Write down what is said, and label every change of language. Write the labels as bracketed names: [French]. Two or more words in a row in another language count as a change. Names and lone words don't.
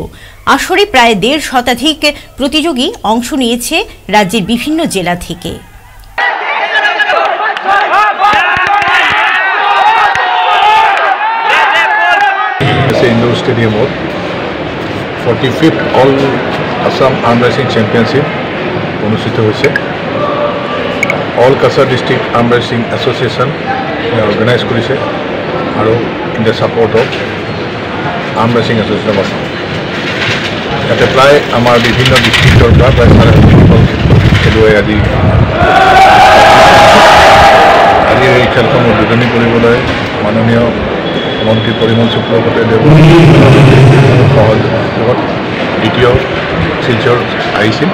[Bangla] আসরে প্রায় 1.5 শতাধিক প্রতিযোগী অংশ নিয়েছে রাজ্যের বিভিন্ন জেলা থেকে। [Assamese] ইন্ডোর স্টেডিয়ামত 45th অল আসাম আৰ্ম ৰেচিং চেম্পিয়নশ্বিপ অনুষ্ঠিত হৈছে। অল কাছাৰ ডিষ্ট্ৰিক্ট আৰ্ম ৰেচিং এছ'চিয়েশ্যন অৰ্গেনাইজ কৰিছে আৰু [English] in the support of Arm Wrestling Association of Assam. [Assamese] ইয়াতে প্ৰায় আমাৰ বিভিন্ন ডিষ্ট্ৰিক্টৰ পৰা প্ৰায় 750 খেলুৱৈ আজিৰ এই খেলখন উদ্বোধনী কৰিবলৈ মাননীয় মন্ত্ৰী পৰিমল শুক্লবৈদ্যদেৱ সহযোগত দ্বিতীয় শিলচৰ আহিছিল।